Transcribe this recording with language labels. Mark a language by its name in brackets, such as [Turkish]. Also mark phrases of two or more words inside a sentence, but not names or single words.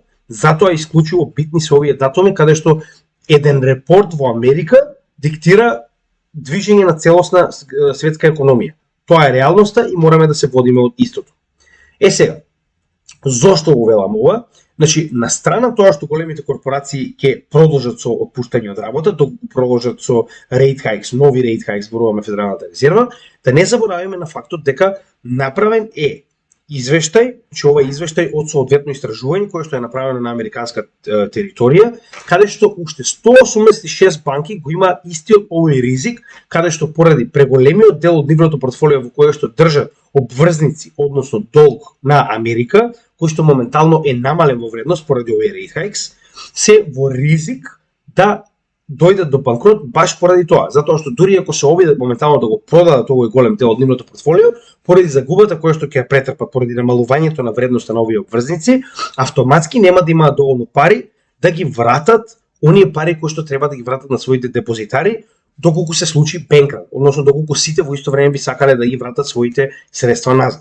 [Macedonian] Затоа исклучиво битни се овие датуми каде што еден репорт во Америка диктира движење на целосна светска економија. Тоа е реалноста и мораме да се водиме од истото. Сега, зошто го велам ова? Значи, на страна тоа што големите корпорации ќе продолжат со отпуштање од работа, да продолжат со [English] rate hikes, [Macedonian] нови [English] rate hikes, [Macedonian] зборуваме Федералната резерва, да не забораваме на фактот дека направен е извештај, че ова е извештај од соодветно истражување кое што е направено на американска територија, каде што уште 186 банки го имаат истиот овој ризик, каде што поради преголемиот дел од нивното портфолио во кое што држат обврзници, односно долг на Америка, кој што моментално е намален во вредност поради овие [English] rate hikes, [Macedonian] се во ризик да дојдат до банкрот баш поради тоа, затоа што дури ако се обидат моментално да го продадат овој голем дел од нивното портфолио, поради загубата која што ќе претрпат поради намалувањето на вредноста на овие обврзници, автоматски нема да имаат доволно пари да ги вратат оние пари кои што треба да ги вратат на своите депозитари, доколку се случи бенкран, односно доколку сите во исто време би сакале да ги вратат своите средства назад.